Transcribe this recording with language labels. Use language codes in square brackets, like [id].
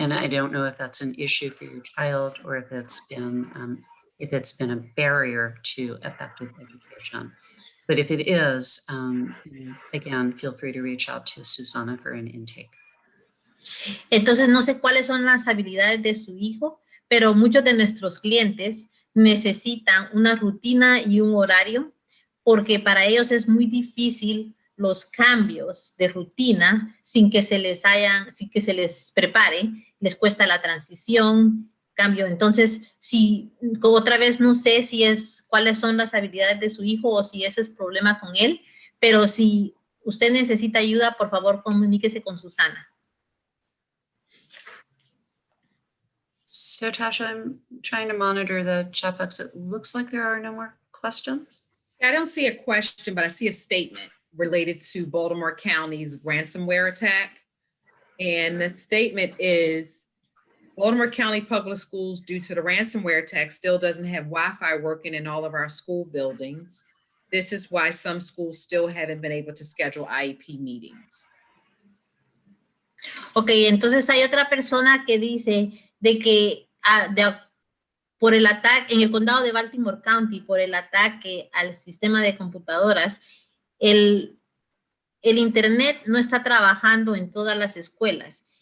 [en] And I don't know if that's an issue for your child or if it's been a barrier to effective education. But if it is, again, feel free to reach out to Susana for an intake. [es] Entonces, no sé cuáles son las habilidades de su hijo, pero muchos de nuestros clientes necesitan una rutina y un horario, porque para ellos es muy difícil los cambios de rutina sin que se les prepare, les cuesta la transición, cambio. Entonces, otra vez no sé cuáles son las habilidades de su hijo o si eso es problema con él, pero si usted necesita ayuda, por favor, comuníquese con Susana. [en] So Tasha, I'm trying to monitor the chat box. It looks like there are no more questions. I don't see a question, but I see a statement related to Baltimore County's ransomware attack. And the statement is, Baltimore County Public Schools, due to the ransomware attack, still doesn't have Wi-Fi working in all of our school buildings. This is why some schools still haven't been able to schedule IEP meetings. [es] Ok, entonces hay otra persona que dice de que por el ataque en el condado de Baltimore County, por el ataque al sistema de computadoras, el internet no está trabajando en todas las escuelas.